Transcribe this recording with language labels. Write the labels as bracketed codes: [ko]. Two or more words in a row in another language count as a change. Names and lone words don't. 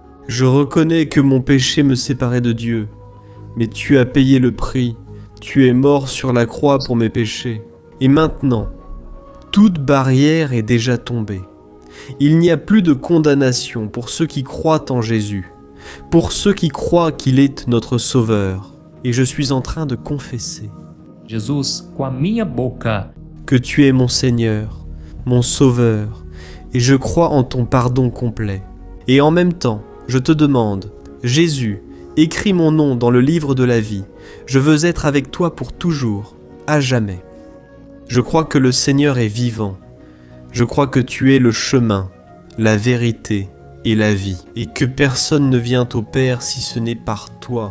[fr] Je reconnais que mon péché me séparait de Dieu, mais tu as payé le prix, tu es mort sur la croix pour mes péchés. Et maintenant, toute barrière est déjà tombée. Il n'y a plus de condamnation pour ceux qui croient en Jésus, pour ceux qui croient qu'il est notre Sauveur. Et je suis en train de confesser, [pt] Jesus, com a minha boca, [fr] que tu es mon Seigneur, mon Sauveur, et je crois en ton pardon complet. Et en même temps, je te demande, Jésus, écris mon nom dans le livre de la vie. Je veux être avec toi pour toujours, à jamais. Je crois que le Seigneur est vivant. Je crois que tu es le chemin, la vérité et la vie, et que personne ne vient au Père si ce n'est par toi.